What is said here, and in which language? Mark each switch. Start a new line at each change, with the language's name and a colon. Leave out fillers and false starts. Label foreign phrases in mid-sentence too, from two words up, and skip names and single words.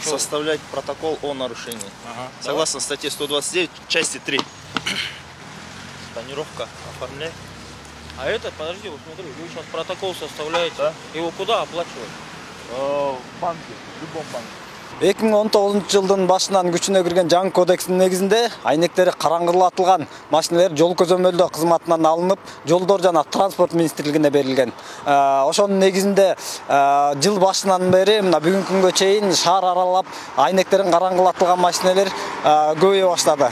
Russian: составлять протокол о нарушении. Ага, Согласно статье 129, части 3. Тонировка оформляй. А это, подожди, вот смотри, вы сейчас протокол составляете. Да. Его куда оплачивать? В банке, в любом банке.
Kyrgyz: 2019 башынан күчүнө кирген жаңы кодекстин негизинде айнектери караңгылатылган машиналар жол көзөмөлдөө кызматынан алынып, жолдор жана транспорт министрлигине берилген. Ошонун негизинде жыл башынан бери мына бүгүнкү күнгө чейин шаар аралап айнектерин караңгылатылган машиналар көбөйө баштады.